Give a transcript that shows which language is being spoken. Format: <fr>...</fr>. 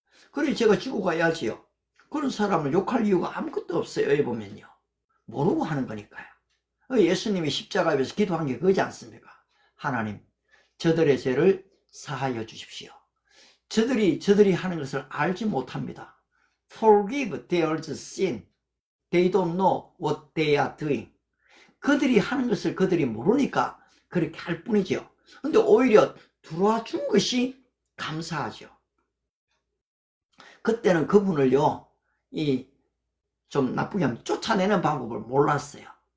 <ko>그래, 제가 지고 가야지요. 그런 사람을 욕할 이유가 아무것도 없어요. 여기 보면요. 모르고 하는 거니까요. 예수님이 십자가에 위해서 기도한 게 그거지 않습니까? 하나님, 저들의 죄를 사하여 주십시오. 저들이 하는 것을 알지 못합니다.</ko> <en>Forgive their sin. They don't know what they are doing.</en> <ko>그들이 하는 것을 그들이 모르니까 그렇게 할 뿐이죠. 근데 오히려 들어와 준 것이 감사하죠. 그때는 그분을요, 좀 나쁘게 하면 쫓아내는 방법을 몰랐어요.</ko>